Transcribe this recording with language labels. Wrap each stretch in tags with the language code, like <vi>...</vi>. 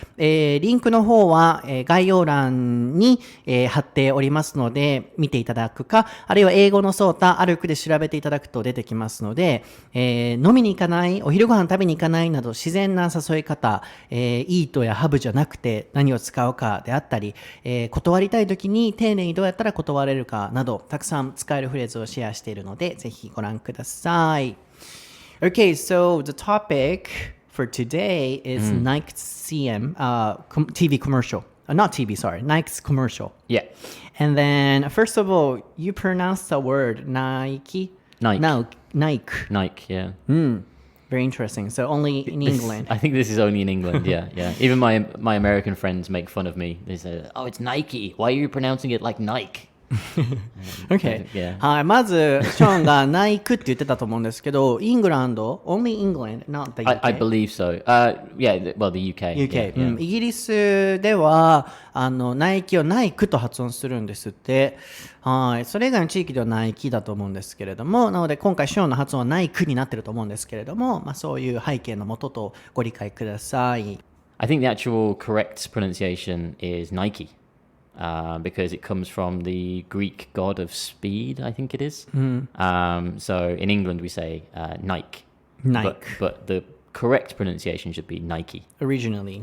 <ja>リンクの方は概要欄に貼っておりますので見ていただくか、あるいは英語のソータアルクで調べていただくと出てきますので、飲みに行かない、お昼ご飯食べに行かないなど自然な誘い方、eat や have じゃなくて何を使うかであったり、断りたい時に丁寧にどうやったら断れるかなどたくさん使えるフレーズをシェアしているのでぜひご覧ください。</ja> <en>Okay, so the topic for today is Nike's TV commercial. Not TV, sorry. Nike's commercial. Yeah. And then, first of all, you pronounce the word Nike? Nike. No, Nike. Nike, yeah. Very interesting. So only in England. I think this is only in England, yeah, yeah. Even my American friends make fun of me. They say, oh, it's Nike. Why are you pronouncing it like Nike? Okay. Yeah.</en> <ja>はい、まず、ショーンがナイクって言ってたと思うんですけど、イングランド</ja> <en>only England, not the UK. I believe so. Yeah, well, the UK. UK、 yeah.</en> <ja>イギリスではナイキをナイクと発音するんですって。はい、それ以外の地域ではナイキだと思うんですけれども、なので今回ショーンの発音はナイクになってると思うんですけれども、そういう背景のもととご理解ください。</ja> <en>I think the actual correct pronunciation is Nike. Because it comes from the Greek god of speed, I think it is. So in England we say Nike. Nike. But the correct pronunciation should be Nike. Originally.</en>